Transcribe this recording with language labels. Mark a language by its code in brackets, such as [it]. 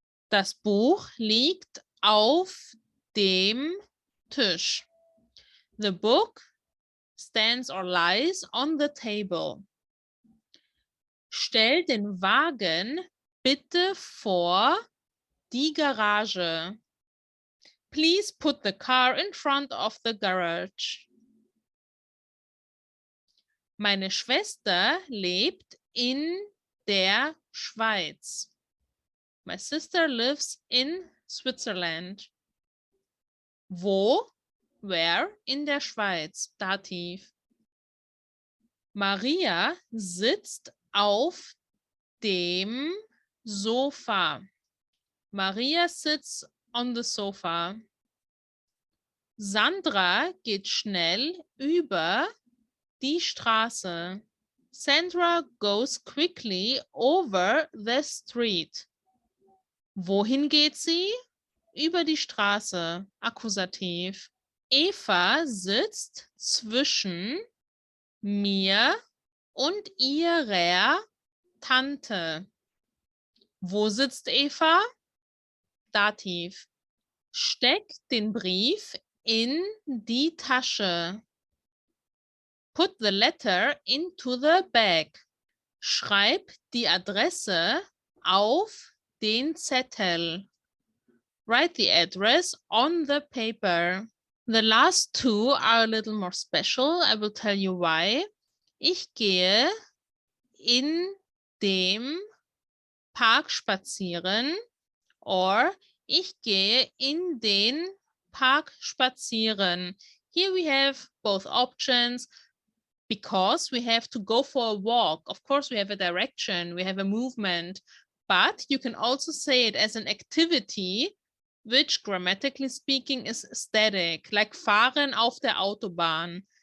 [de] Das Buch liegt auf dem Tisch. [en] The book stands or lies on the table. [de] Stell den Wagen bitte vor die Garage. [en] Please put the car in front of the garage. [de] Meine Schwester lebt in der Schweiz. [en] My sister lives in Switzerland. [de] Wo? [en] Where? [de] In der Schweiz. Dativ. Maria sitzt auf dem Sofa. [en] Maria sits on the sofa. [de] Sandra geht schnell über die Straße. [en] Sandra goes quickly over the street. [de] Wohin geht sie? Über die Straße. Akkusativ. Eva sitzt zwischen mir und ihrer Tante. Wo sitzt Eva? Dativ. Steck den Brief in die Tasche. [en] Put the letter into the bag. [de] Schreib die Adresse auf den Zettel. [en] Write the address on the paper. The last two are a little more special. I will tell you why. [de] Ich gehe in dem Park spazieren, or ich gehe in den Park spazieren. [en] Here we have both options because we have to go for a walk. Of course, we have a direction, we have a movement, but you can also say it as an activity, which grammatically speaking is static, like [de] fahren auf der Autobahn.